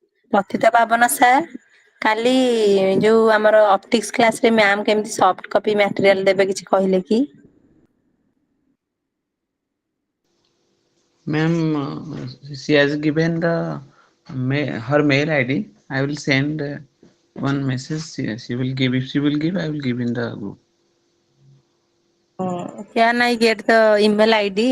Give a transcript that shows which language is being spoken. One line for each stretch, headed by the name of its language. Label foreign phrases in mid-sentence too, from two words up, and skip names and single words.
Odia: ପତିତ ପାବନ ସାର୍ କାଲି ଯୋଉ ଆମର ଅପଟିକ୍ସ କ୍ଲାସରେ ମ୍ୟାମ୍ କେମିତି
English: soft copy material
Odia: ଦେବେ କିଛି କହିଲେ କି?
English: Ma'am, she has given her mail ID. I will send one message. She will give. If she will give, I will give in the group. Can I get the email ID?